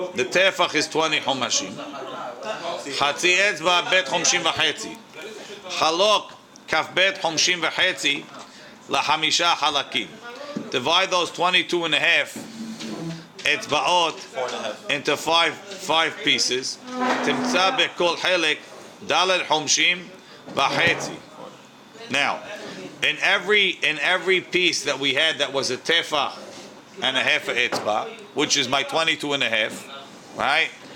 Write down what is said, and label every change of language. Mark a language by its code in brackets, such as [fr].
[en] The טפח is 20 חומשים. [he] חצי אצבע בית חומשים וחצי. חלוק כף בית חומשים וחצי לחמישה חלקים. [en] Divide those 22.5 אצבעות into five pieces. [he] תמצא בכל חלק ד' חומשים וחצי. [en] Now, in every piece that we had that was a tefach and a half a etzba, which is my 22.5, right?